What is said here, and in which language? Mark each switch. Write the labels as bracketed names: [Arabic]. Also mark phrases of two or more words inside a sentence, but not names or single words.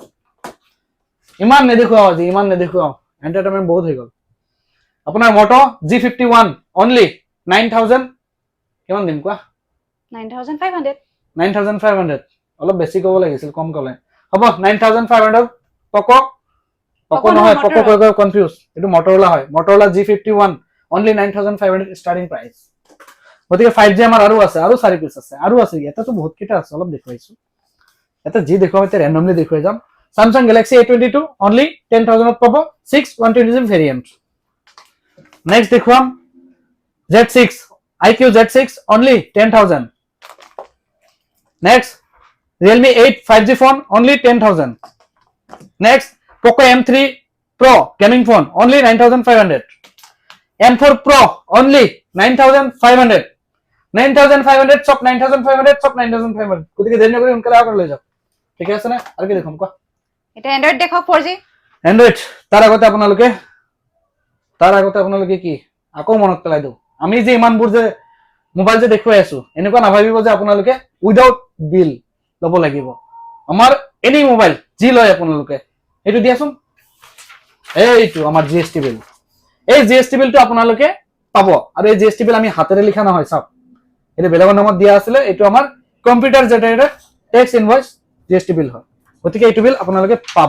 [Assamese] ইমান নেদেখুৱা আজি ইমান নেদেখুৱা এন্টাৰটেইনমেন্ট বহুত হৈ গল আপোনাৰ Moto G51 only 9000 কিমান দিম কোৱা 9500 অলপ বেছি ক'ব লাগিছিল কম ক'লে হ'ব 9500 Poco নহয় Poco কৈ কনফিউজ এটো Motorola হয় Motorola G51 only 9500 [English] starting price [Assamese] গতিকে 5G আমাৰ আৰু আছে আৰু 4 পিস আছে আৰু আছে এটা তো বহুত কিটা আছে অলপ দেখুৱাইছো এটা জি দেখুৱাইতে randomly দেখুৱাই যাম Samsung Galaxy A22 only 10000 ত পাব 6 128GB [English] variant next [Assamese] দেখুৱাম Z6 IQ Z6 only 10000 [English] next Realme 8 5G phone only 10000 next Poco M3 Pro gaming phone only 9500 M4 Pro only 9500 [Assamese] 9500 সব 9500 সব 9500 গতিকে দেৰি নকৰি সোনকালে আগুৱাই লৈ যাওক ঠিক আছে না আৰু কি দেখুন কোৱা এটা Android দেখাও 4G Android তাৰ আগতে আপোনালোকে কি আকৌ মনত পেলাই দিও আমি যে ইমানবোৰ যে মোবাইল যে দেখুৱাই আছো এনেকুৱা নাভাবিব যে আপোনালোকে [English] without bill [Assamese] লব লাগিব আমাৰ [English] any mobile [Assamese] যি লয় আপোনালোকে এটো দিয়াছোন এইটো আমাৰ GST বিল এই GST বিলটো আপোনালোকে পাব আৰু এই GST বিল আমি হাতেৰে লিখা নহয় সব এটা বেলেগৰ নামত দিয়া আছিল এটো আমাৰ [English] computer generated text invoice GST bill [Assamese] হয় গতিকে এইটো বিল আপোনালোকে পাব